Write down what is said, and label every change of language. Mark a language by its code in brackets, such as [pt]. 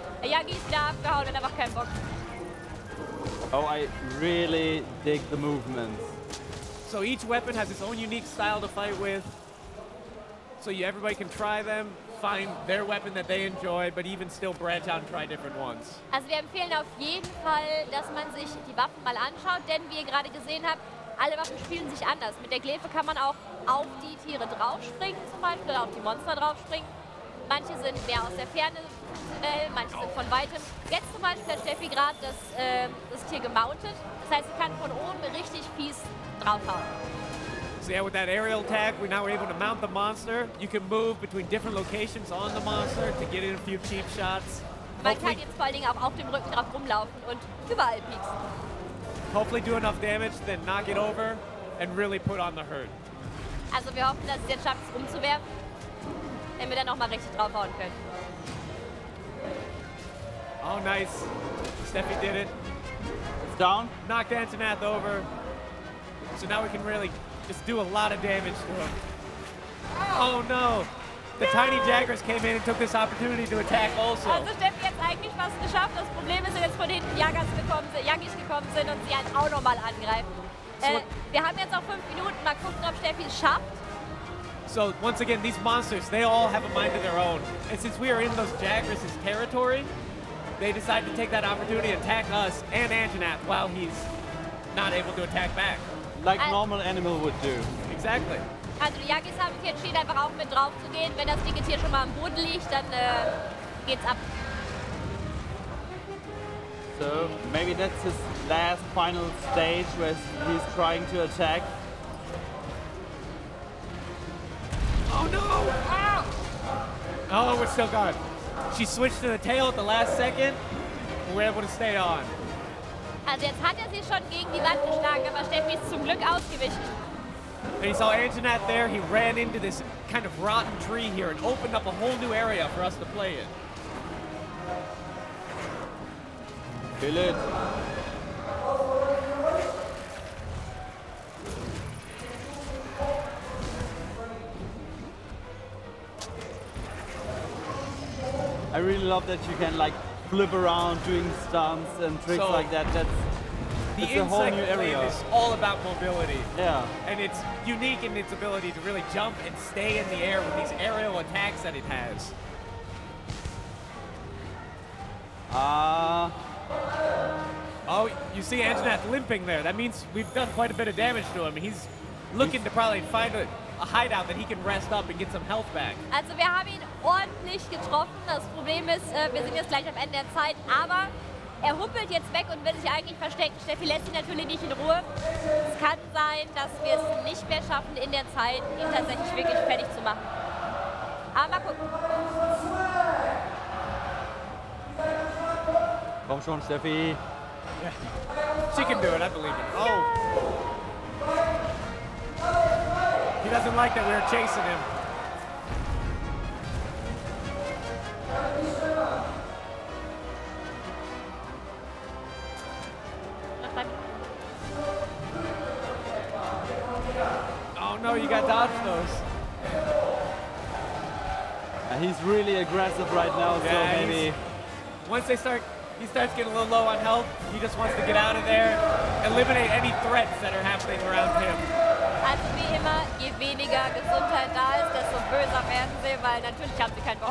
[de] Jäger ist wieder abgehauen und einfach keinen Bock. [en] Oh, I really dig the movements. So each weapon has its own unique style to fight with. So everybody can try them, find their weapon that they enjoy, but even still branch out and try different ones. [de] Also wir empfehlen auf jeden Fall, dass man sich die Waffen mal anschaut, denn wie ihr gerade gesehen habt, alle Waffen spielen sich anders. Mit der Glefe kann man auch auf die Tiere draufspringen zum Beispiel oder auf die Monster draufspringen. Manche sind mehr aus der Ferne funktionell, manche sind von weitem. Jetzt zum Beispiel hat Steffi gerade das Tier gemountet. Das heißt, sie kann von oben richtig fies draufhauen. [en] So yeah, with that aerial tag, we're now able to mount the monster. You can move between different locations on the monster to get in a few cheap shots. [de] Man kann jetzt vor allen Dingen auch auf dem Rücken drauf rumlaufen und überall pieksen. [en] Hopefully do enough damage, then knock it over and really put on the hurt. [de] Also wir hoffen, dass es jetzt schafft, es umzuwerfen, damit wir dann nochmal richtig draufhauen können. [en] Oh, nice. Steffi did it. It's down. Knocked Anjanath over. So now we can really just do a lot of damage to him. Oh no! The tiny jaggers came in and took this opportunity to attack also. [de] Also Steffi hat es eigentlich fast geschafft. Das Problem ist, dass jetzt von hinten Jäggis gekommen sind und sie halt auch nochmal angreifen. Wir haben jetzt noch 5 Minuten. Mal gucken, ob Steffi es schafft. [en] So once again, these monsters, they all have a mind of their own. And since we are in those jaggers' territory, they decided to take that opportunity to attack us and Anjanath while he's not able to attack back. Like normal animal would do. Exactly. [de] Also die Jägis haben sich entschieden, einfach auch mit drauf zu gehen. Wenn das dicke Tier schon mal am Boden liegt, dann geht's ab. [en] So maybe that's his last final stage where he's trying to attack. Oh no! Ah! Oh, we're still gone. She switched to the tail at the last second. And we're able to stay on. [de] Also jetzt hat er sie schon gegen die Wand geschlagen, aber Steffi ist zum Glück ausgewichen. [en] And he saw Anjanath there. He ran into this kind of rotten tree here and opened up a whole new area for us to play in. Kill it. I really love that you can like flip around doing stunts and tricks So, like that. The It's a whole insect new area. wave is all about mobility. Yeah. And it's unique in its ability to really jump and stay in the air with these aerial attacks that it has. Oh, you see Anjanath limping there. That means we've done quite a bit of damage to him. He's looking to probably find a hideout that he can rest up and get some health back. [de] Also wir haben ihn ordentlich getroffen. Das Problem ist, wir sind jetzt gleich am Ende der Zeit, aber er humpelt jetzt weg und will sich eigentlich verstecken. Steffi lässt ihn natürlich nicht in Ruhe. Es kann sein, dass wir es nicht mehr schaffen, in der Zeit ihn tatsächlich wirklich fertig zu machen. Aber mal gucken. Komm schon, Steffi. [en] She can do it, I believe it. Oh. He doesn't like that we were chasing him. Oh no, you got dodge those. He's really aggressive right now, so Yeah, maybe. Once he starts getting a little low on health, he just wants to get out of there, eliminate any threats that are happening around him. [de] Also wie immer, je weniger Gesundheit da ist, desto böser werden sie, weil natürlich haben sie keinen Bock